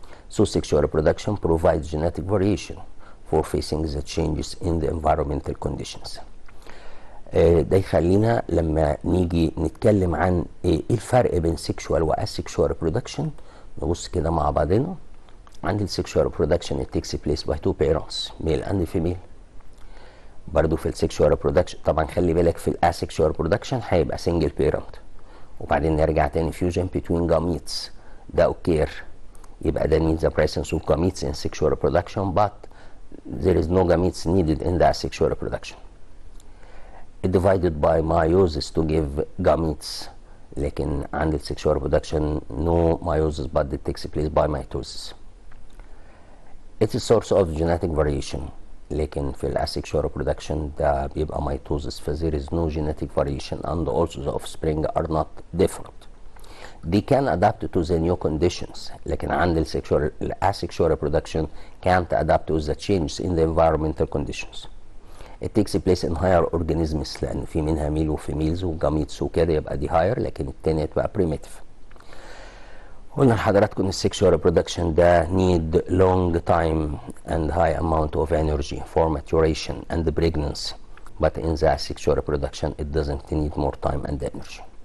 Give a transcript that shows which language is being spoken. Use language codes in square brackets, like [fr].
[en] So sexual reproduction provides genetic variation for facing the changes in the environmental conditions. [ar] ده يخلينا لما نيجي نتكلم عن ايه الفرق بين sexual و asexual reproduction نبص كده مع بعضنا. عند السexual [en] reproduction it takes place by 2 parents, male and female. [ar] برضو في السكشوال ريبرودكشن طبعا خلي بالك في الاسكشوال ريبرودكشن هيبقى سنجل بيرنت، وبعدين نرجع تاني فيوجن بين جاميتس ده اوكير، [en] يبقى ده needs the presence of gametes in sexual reproduction but there is no gametes needed in the asexual reproduction. It divided by meiosis to give gametes، [ar] لكن عند السكشوال ريبرودكشن [en] no meiosis but it takes place by mitosis. It's a source of genetic variation، [ar] لكن في الاسexual reproduction ده بيبقى [en] mitosis ف there is no genetic variation and also the offspring are not different. They can adapt to the new conditions، [ar] لكن عند الاسexual reproduction [en] can't adapt to the changes in the environmental conditions. It takes place in higher organisms [ar] لأن في منها ميل وفيميلز وجاميتس وكده، يبقى دي higher، لكن التانية تبقى primitive. قلنا لحضراتكم ان السكشوال ريبرودكشن ده [en] need long time and high amount of energy for maturation and pregnancy, but in the asexual reproduction it doesn't need more time and energy.